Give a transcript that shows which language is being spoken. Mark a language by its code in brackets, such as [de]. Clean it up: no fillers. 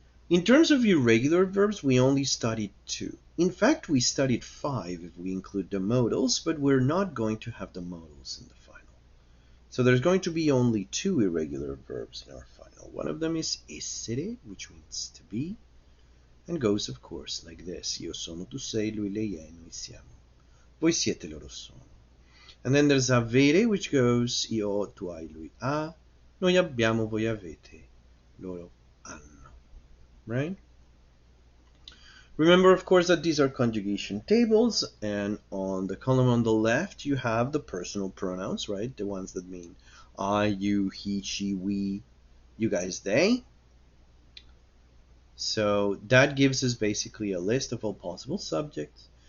[en] In terms of irregular verbs, we only studied two. In fact, we studied 5 if we include the modals, but we're not going to have the modals in the final. So there's going to be only 2 irregular verbs in our final. One of them is essere, which means to be, and goes, of course, like this. [it] Io sono, tu sei, lui, lei è, noi siamo. Voi siete, loro sono. [en] And then there's avere, which goes, io ho, tu hai, lui ha. [it] Noi abbiamo, voi avete, loro hanno. [en] Right? Remember, of course, that these are conjugation tables, and on the column on the left, you have the personal pronouns, right? The ones that mean I, you, he, she, we, you guys, they. So that gives us basically a list of all possible subjects.